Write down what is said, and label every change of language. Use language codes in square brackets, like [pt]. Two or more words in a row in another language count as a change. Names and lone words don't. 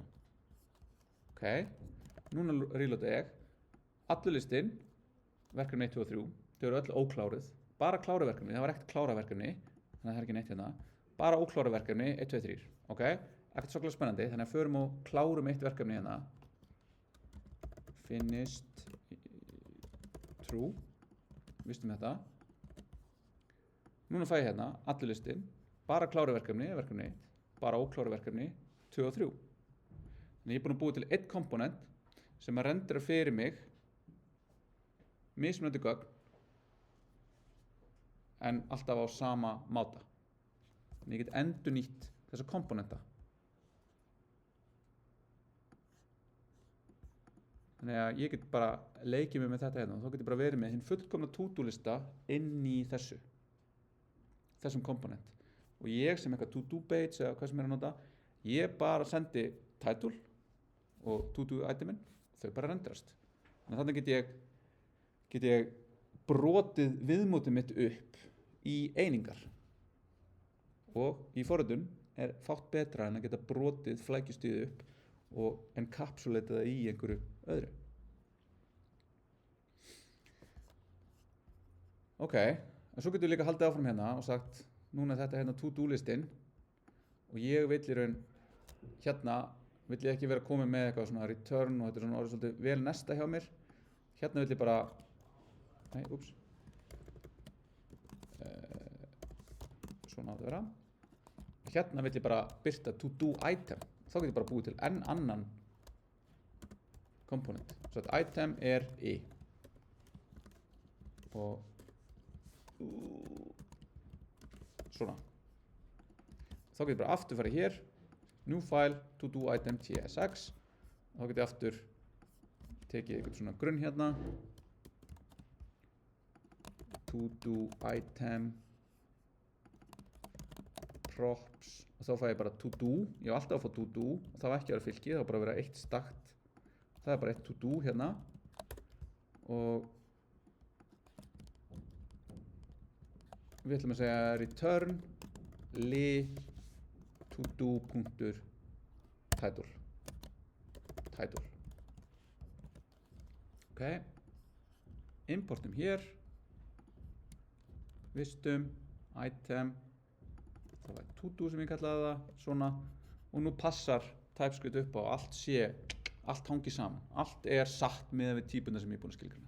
[is] Ok, núna reloada ég. Allur listinn, verkefni 1, 2 og 3, þau eru öll ókláruð. Bara kláruð verkefni, það var ekkert klárað verkefni, þannig að það er ekki neitt hérna. Bara ókláruð verkefni 1, 2, 3, ok? Ekkert svakalega spennandi, þannig að förum og klárum eitt verkefni hérna. [en] Finished true, [is] vistum þetta. Núna fæ ég hérna, allur listinn, bara kláruð verkefni 1, bara ókláruð verkefni 2 og 3. Þannig ég er búinn að búa til eitt komponent sem að rendera fyrir mig mismunandi gögn en alltaf á sama máta. Þannig ég get endurnýtt þessa komponenta. Þannig að ég get bara leikið mig með þetta hérna og þá get ég bara verið með hinn fullkomna to-do lista inn í þessum komponent. Og ég sem eitthvað [en] to-do page [is] eða hvað sem er að nota, ég bara sendi title og to-do iteminn, þau bara renderast. Þannig að þannig get ég brotið viðmótið mitt upp í einingar. Og í forritun er fátt betra en að geta brotið flækjustigið upp og encapsulata það í einhverju öðru. Ok, en svo getum við líka haldið áfram hérna og sagt, núna er þetta hérna to-do listinn og ég vill í raun hérna vill ég ekki vera komið með eitthvað svona return og þetta er svona orðið svolítið vel nesta hjá mér. Hérna vill ég bara, nei, úps, svona á þetta vera. Hérna vill ég bara birta [en] to-do item. [is] Þá get ég bara búið til enn annan komponent. Svo að item er og svona. Þá get ég bara aftur farið hér, [en] new file, to do item tsx. [is] Þá get ég aftur tekið eitthvað svona grunn hérna, [en] to do item props, [is] og þá fæ ég bara [en] to do. [is] Ég hef alltaf að fá [en] to do [is] og það var ekki að vera fylki, það var bara að vera eitt stakt. Það er bara eitt [en] to do [is] hérna og við ætlum að segja [en] return li to do.title. [is] Ok, importum hér, vistum, item, það var to do sem ég kallaði það, svona, og nú passar TypeScript upp á allt hangi saman, allt satt með við típuna sem ég búinn að skilgreina.